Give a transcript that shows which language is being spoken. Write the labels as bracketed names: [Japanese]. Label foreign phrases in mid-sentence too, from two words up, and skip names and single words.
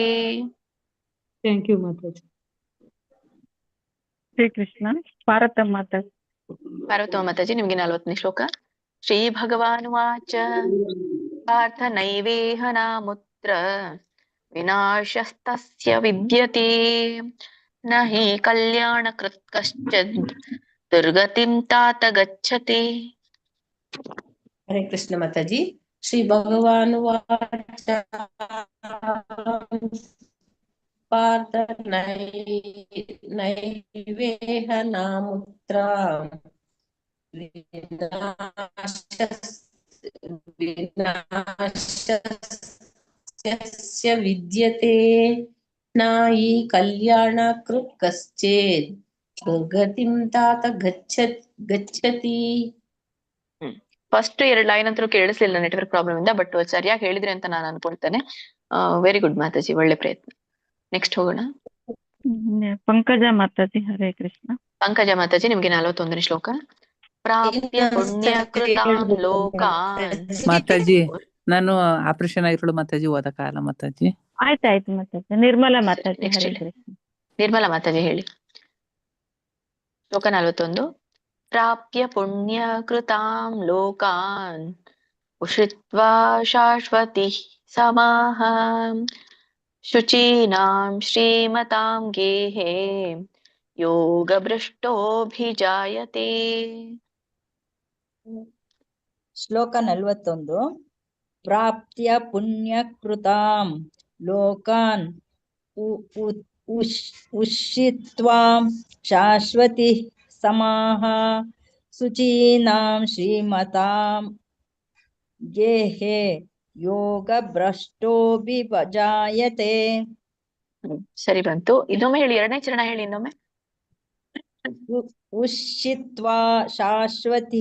[English] Thank you Mataji. [Kannada] ಶ್ರೀ ಕೃಷ್ಣ. ಪಾರ್ವತಮ್ಮ ಮಾತಾಜಿ. ಪಾರ್ವತಮ್ಮ ಮಾತಾಜಿ ನಿಮ್ಗೆ 40ನೇ ಶ್ಲೋಕ. [Sanskrit] ಶ್ರೀ ಭಗವಾನ್ ವಾಚ ಪಾರ್ಥ ನೈವೇಹ ನಾಮುತ್ರ ವಿನಾಶಸ್ತಸ್ಯ ವಿದ್ಯತೆ ನ ಹಿ ಕಲ್ಯಾಣ ಕೃತ್ ಕಶ್ಚಿದ್ ದುರ್ಗತಿಂ ತಾತ ಗಚ್ಚತಿ. ಹರೇ ಕೃಷ್ಣ ಮಾತಾಜಿ ಶ್ರೀ ಭಗವಾನುವಾಚ ಪಾರ್ಥ ನೈವೇಹ ನಾಮುತ್ರ ವಿನಾಶಸ್ಯ ವಿದ್ಯತೆ ನಾಯಿ ಕಲ್ಯಾಣ ಕೃತ್ ಕಶ್ಚೇದ್ ದುರ್ಗತಿಂ ತಾತ ಗಚ್ಚತಿ. [English] first 2 line [Kannada] ಅಂತೂ ಕೇಳಿಸ್ಲಿಲ್ಲ [English] network problem [Kannada] ಇಂದ, ಬಟ್ ಸರಿಯಾಗಿ ಹೇಳಿದ್ರಿ ಅಂತ ನಾನು ಅನ್ಕೊಳ್ತೇನೆ. [English] very good [Kannada] ಮಾತಾಜಿ, ಒಳ್ಳೆ ಪ್ರಯತ್ನ. ನೆಕ್ಸ್ಟ್ ಹೋಗೋಣ. ಪಂಕಜ ಮಾತಾಜಿ. ಹರೇ ಕೃಷ್ಣ. ಪಂಕಜ ಮಾತಾಜಿ, ನಿಮ್ಗೆ 41ನೇ ಶ್ಲೋಕ. [Sanskrit] ಪ್ರಾಪ್ಯ ಪುಣ್ಯ ಕೃತಾನ್ ಲೋಕಾನ್. [Kannada] ಮಾತಾಜಿ, ನಾನು ಆಪರೇಷನ್ ಆಗಿರೋಳು ಮಾತಾಜಿ, ಓದಕ್ಕಾಗಲ್ಲ ಮಾತಾಜಿ. ಆಯ್ತಾಯ್ತು ಮಾತಾಜಿ. ನಿರ್ಮಲಾ ಮಾತಾಜಿ. ನೆಕ್ಸ್ಟ್ ಹರೇ ಹೇಳಿ. ಕೃಷ್ಣ. ನಿರ್ಮಲಾ ಮಾತಾಜಿ ಹೇಳಿ. ಶ್ಲೋಕ 41. [Sanskrit] ಪ್ರಾಪ್ಯ ಪುಣ್ಯ ಕೃತಾಂ ಲೋಕಾನ್ ಉಷಿತ್ವಾ ಶಾಶ್ವತಿ ಸಮಾಹ ಶುಚೀನಾಂ ಶ್ರೀಮತಾಂ ಗೇಹೇ ಯೋಗ ಭ್ರಷ್ಟೋಭಿಜಾಯತೆ. [Kannada] ಶ್ಲೋಕ 41. [Sanskrit] ಪ್ರಾಪ್ತ್ಯ ಪುಣ್ಯಕೃತಾಂ ಲೋಕಾನ್ ಉಷಿತ್ವಾ ಶಾಶ್ವತಿ ಸಮಾಹ ಶುಚೀನಾಂ ಶ್ರೀಮತಾಂ ಗೇಹೇ ಯೋಗ ಭ್ರಷ್ಟೋಭಿಜಾಯತೆ. [Kannada] ಸರಿ ಬಂತು. ಇನ್ನೊಮ್ಮೆ ಹೇಳಿ, 2ನೇ ಚರಣ ಹೇಳಿ ಇನ್ನೊಮ್ಮೆ. [Sanskrit] ಉಷಿತ್ವಾ ಶಾಶ್ವತಿ